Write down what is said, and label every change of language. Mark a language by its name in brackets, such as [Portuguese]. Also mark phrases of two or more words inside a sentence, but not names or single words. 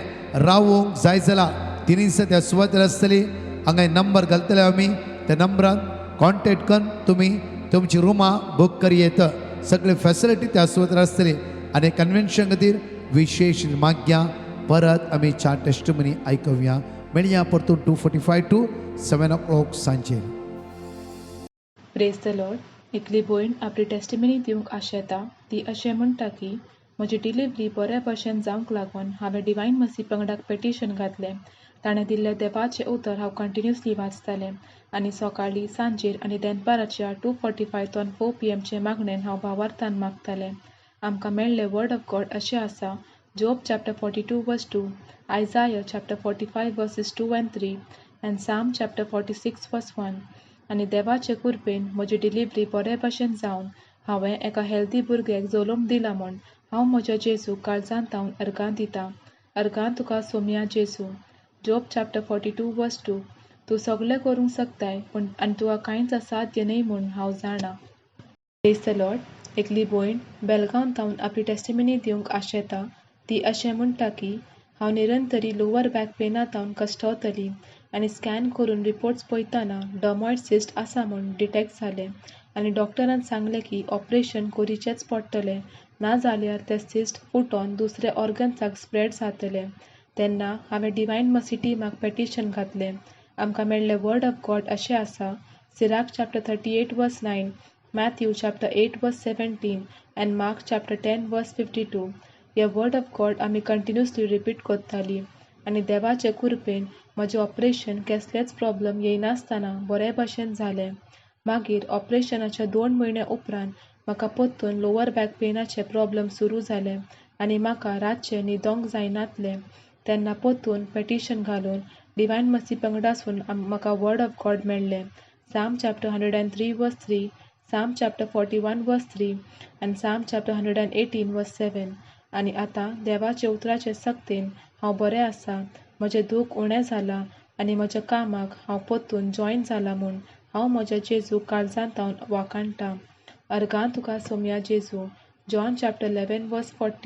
[Konkani] रावूंक जाय जाल्यार 3 दिसा त्या सुवातेर आसतली. हांगा नंबर घालतले आमी. त्या नंबरान कॉन्टेक्ट करून तुमी तुमची रुमां बूक करी येता. सगळे फॅसिलिटी त्या सुवातेर आसतली. आनी कन्वेन्शन खातीर विशेष माग्या. परत आमी 4 टेस्टमनी आयकूया. मेळया परतून [English] 2:45 to 7 o'clock [Konkani] सांजेर. [English] Praise the Lord. [Konkani] एकली भयण आपली टेस्टिमनी दिवंक आशेता. ती अशें म्हणटा की म्हजी डिलिव्हरी बऱ्या भशेन जावंक लागून हांवें डिवायन मसी पंगडाक पेटिशन घातलें. ताणें दिल्लें देवाचें उतर हांव कंटिन्युअसली वाचतालें आनी सकाळीं सांजेर आनी दनपाराच्या [English] 2:45 to 4 PM [Konkani] मागणेन हांव भावार्थान मागतालें. आमकां मेळ्ळें [English] word of God [Konkani] अशें आसा. [English] जोब chapter 42 verse 2, Isaiah chapter 45 verses 2 and 3 and Psalm chapter 46 verse 1. [Konkani] आनी देवाचे कृपेन म्हजी डिलिव्हरी बरे भशेन जावन हांवें एका हेल्दी भुरग्याक जल्म दिला म्हूण हांव म्हज्या जेजू काळजांत तावन अर्गां दितां. अर्गां तुका सोम्या जेजू. [English] जोब chapter 42 verse 2. [Konkani] तूं सगळें करूंक शकताय पूण आनी तुका कांयच असाध्य न्हय म्हूण हांव जाणा. [English] Praise the Lord. [Konkani] एकली भयण बेलगांव तावन आपली टेस्टिमनी दिवंक आशेता. ती अशें म्हणटा की हांव निरंतरी [English] lower back [Konkani] पेना तावन कश्टावतली आनी स्कॅन करून रिपोर्ट्स पळयतना [English] dermoid cyst [Konkani] आसा म्हूण डिटेक्ट जालें आनी डॉक्टरान सांगलें की ऑपरेशन करिचेंच पडटलें, ना जाल्यार तें सिस्ट फुटोन दुसरे ऑर्गन्साक स्प्रेड जातलें. तेन्ना हांवें डिवायन मसी टिमाक पेटिशन घातलें. आमकां मेळ्ळें [English] word of God [Konkani] अशें आसा. [English] सिराक chapter 38 verse 9, Matthew chapter 8 verse 17 and Mark chapter 10 verse 52. [Konkani] हे [English] word of God [Konkani] आमी [English] continuously repeat [Konkani] करतालीं आनी देवाचे कृपेन म्हजें ऑपरेशन कसलेच प्रॉब्लम येयनासतना बरे भशेन जालें. मागीर ऑपरेशनाच्या 2 म्हयने उपरांत म्हाका परतून [English] lower back [Konkani] पेनाचे प्रॉब्लम सुरू जाले आनी म्हाका रातचें न्हिदोंक जायनासलें. तेन्ना परतून पेटिशन घालून डिवायन मसी पंगडासून म्हाका [English] word of God [Konkani] मेळ्ळें. [English] Psalm chapter 103 verse 3, Psalm chapter 41 verse 3 and Psalm chapter 118 verse 7. [Konkani] आनी आतां देवाचे उतराचे सक्तीन हांव बरें आसा. म्हजें दूख उणें जालां आनी म्हज्या कामाक हांव परतून जॉयन जाला म्हूण हांव म्हज्या जेजू काळजांत तावन वाखाणटां. अर्गां तुका सोम्या जेजू. [English] जॉन chapter 11 verse 40.